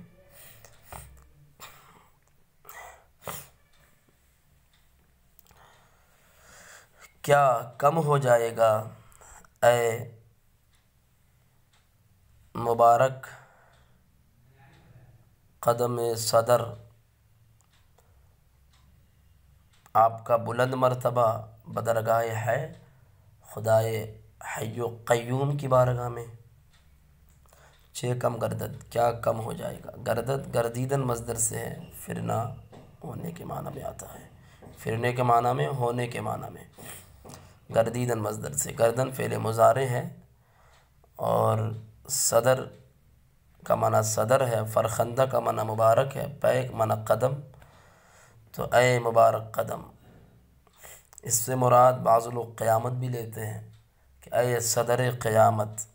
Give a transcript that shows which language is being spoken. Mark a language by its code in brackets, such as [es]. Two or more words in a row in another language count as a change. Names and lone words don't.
[ur] کیا کم ہو جائے گا اے مبارک قدم صدر، آپ کا بلند مرتبہ بدرگاہ ہے، خدائے حی و قیوم کی بارگاہ میں۔ [fa] چہ کم گردد، [ur] کیا کم ہو جائے گا۔ گردد گردیدن مصدر سے ہے، پھرنا ہونے کے معنی میں آتا ہے، پھرنے کے معنی میں، ہونے کے معنی میں۔ گردیدن مصدر سے، گردن فعل مضارع ہے، اور صدر کا معنی صدر ہے، فرخندہ کا معنی مبارک ہے، پے معنی قدم، تو اے مبارک قدم، اس سے مراد بعض لوگ قیامت بھی لیتے ہیں کہ اے صدر قیامت،